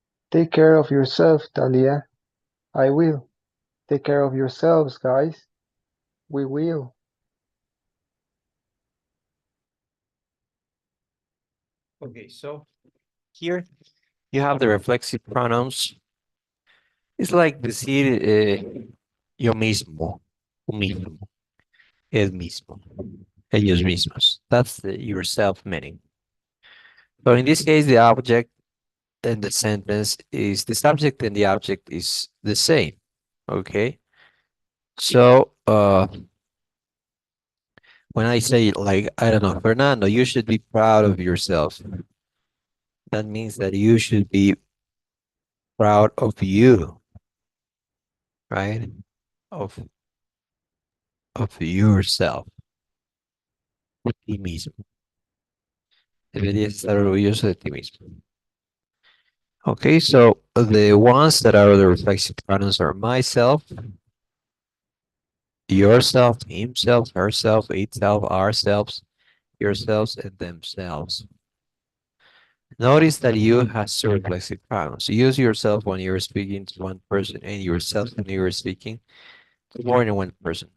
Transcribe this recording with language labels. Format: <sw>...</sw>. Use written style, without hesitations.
<en>Take care of yourself, Talia. I will. Take care of yourselves, guys. We will. Okay, so here you have the reflexive pronouns. It's like</en> <es>decir yo mismo, tú mismo, él mismo, ellos mismos.</es> <en>That's the yourself meaning. So in this case, the object and the sentence is the subject and the object is the same. Okay. So when I say like, I don't know, Fernando, you should be proud of yourself. That means that you should be proud of you, right? Of yourself.</en> <es>De ti mismo. Deberías estar orgulloso de ti mismo.</es> <en>Okay, so the ones that are the reflexive pronouns are myself, yourself, himself, herself, itself, ourselves, yourselves, and themselves. Notice that you has two reflexive pronouns. Use yourself when you're speaking to one person and yourself when you're speaking to more than one person.</en>